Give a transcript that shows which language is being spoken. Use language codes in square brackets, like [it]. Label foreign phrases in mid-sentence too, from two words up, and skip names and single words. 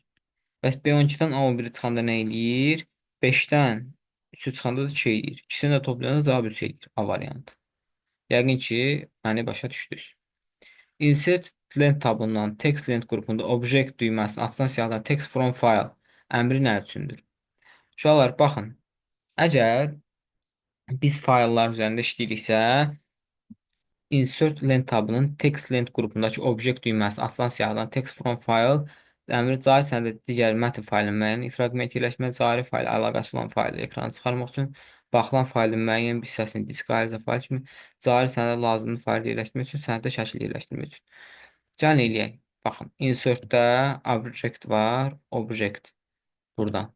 [az] Bəs B12-dən A11-i çıxanda nə eləyir? 5-dən 3-ü çıxanda da 2 eləyir. İkisini də toplayanda cavab 3 eləyir. A variantı. Yəqin ki, məni başa düşdünüz. Insert lent tabından text lent qrupunda object düyməsini açılan siyahıdan [en] text from file [az] əmri nə üçündür? Uşaqlar, baxın. Əgər biz fayllar üzərində işləyiriksə, insert lent tabının text lent qrupundakı object düyməsini açılan siyahıdan [en] text from file [az] əmri cari sənədə digər mətn faylının müəyyən fraqment yerləşmə, cari fayl əlaqəsi olan faylı ekrana çıxarmaq üçün baxılan faylın müəyyən bir hissəsini disk ayrıca fayl kimi cari sənədə lazımlı fayl yerləşdirmək üçün sənəddə şəkil yerləşdirmək üçün. Gəlin eləyək. Baxın, insertdə object var, object burada.